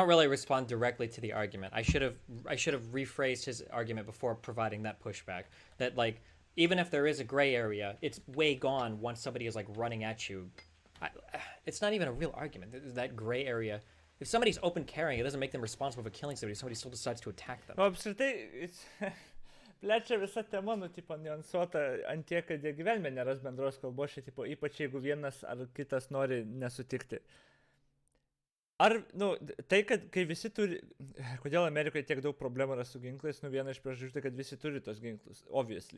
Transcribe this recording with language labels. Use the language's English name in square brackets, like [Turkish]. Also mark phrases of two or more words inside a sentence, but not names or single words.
[English] don't really respond directly to the argument. I should have rephrased his argument before providing that pushback. That like even if there is a gray area, it's way gone once somebody is like running at you. It's not even a real argument. That gray area. If somebody's open carrying, it doesn't make them responsible for killing somebody. Somebody still decides to attack them. [Lithuanian] O apskritai, plečia visa tema, nu, tipo, niuansuota ant tiek, kad jie gyvenime neras bendros kalbos, čia, tipo, ypač jeigu vienas ar kitas nori nesutikti. Ar, nu, tai, kad kai visi turi, kodėl Amerikoje tiek daug problemų yra su ginklais, nu, viena iš priežasčių, tai, kad visi turi tos ginklus, obviously.